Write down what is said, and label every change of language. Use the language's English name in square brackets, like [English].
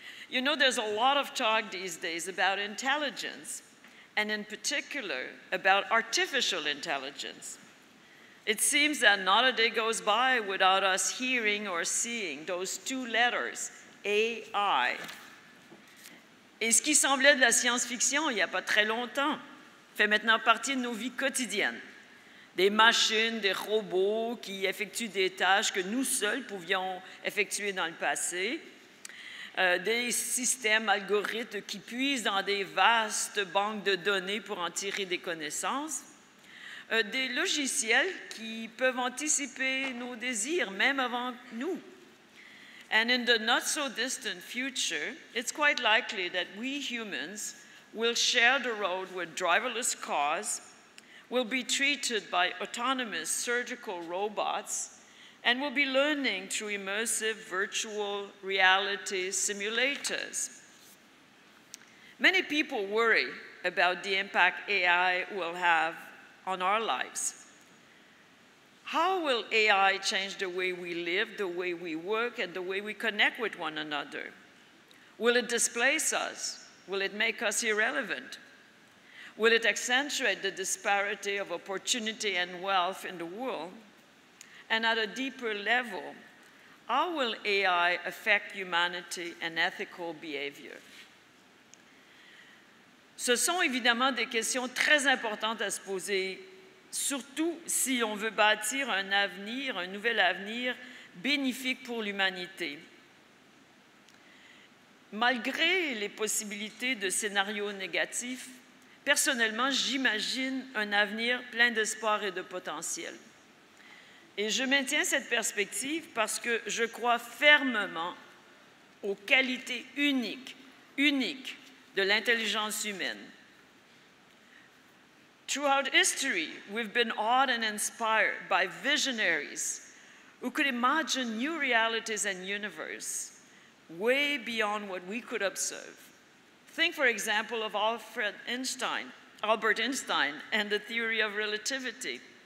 [English] You know, there's a lot of talk these days about intelligence, and in particular about artificial intelligence. It seems that not a day goes by without us hearing or seeing those two letters, AI. [French] Et ce qui semblait de la science-fiction il n'y a pas très longtemps fait maintenant partie de nos vies quotidiennes. Des machines, des robots qui effectuent des tâches que nous seuls pouvions effectuer dans le passé, des systèmes algorithmes qui puisent dans des vastes banques de données pour en tirer des connaissances, des logiciels qui peuvent anticiper nos désirs, même avant nous. [English] And in the not-so-distant future, it's quite likely that we humans will share the road with driverless cars, will be treated by autonomous surgical robots, and will be learning through immersive virtual reality simulators. Many people worry about the impact AI will have on our lives. How will AI change the way we live, the way we work, and the way we connect with one another? Will it displace us? Will it make us irrelevant? Will it accentuate the disparity of opportunity and wealth in the world? And at a deeper level, how will AI affect humanity and ethical behavior? [French] Ce sont évidemment des questions très importantes à se poser, surtout si on veut bâtir un avenir, un nouvel avenir bénéfique pour l'humanité. Malgré les possibilités de scénarios négatifs, personnellement, j'imagine un avenir plein d'espoir et de potentiel. Et je maintiens cette perspective parce que je crois fermement aux qualités uniques de l'intelligence humaine. [English] Throughout history, we've been awed and inspired by visionaries who could imagine new realities and universe way beyond what we could observe. Think, for example, of Albert Einstein and the theory of relativity.